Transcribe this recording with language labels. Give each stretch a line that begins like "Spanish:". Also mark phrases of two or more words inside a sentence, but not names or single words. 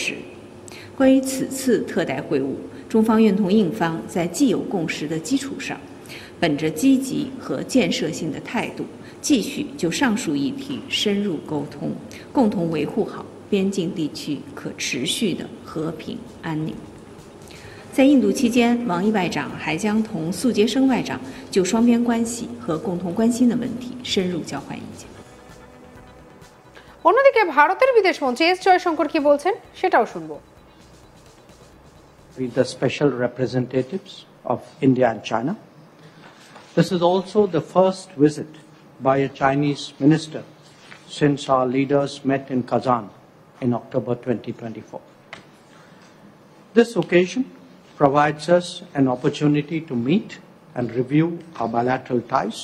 Chinese: 关于此次特代会晤，中方愿同印方在既有共识的基础上，本着积极和建设性的态度，继续就上述议题深入沟通，共同维护好边境地区可持续的和平安宁。在印度期间，王毅外长还将同苏杰生外长就双边关系和共同关心的问题深入交换意见。
Bangla: অন্যদিকে ভারতের বিদেশ মন্ত্রী এস জয়শঙ্কর কি বলছেন সেটাও শুনবো।
English: The special representatives of India and China. This is also the first visit by a Chinese minister since our leaders met in Kazan in October 2024. This occasion provides us an opportunity to meet and review our bilateral ties.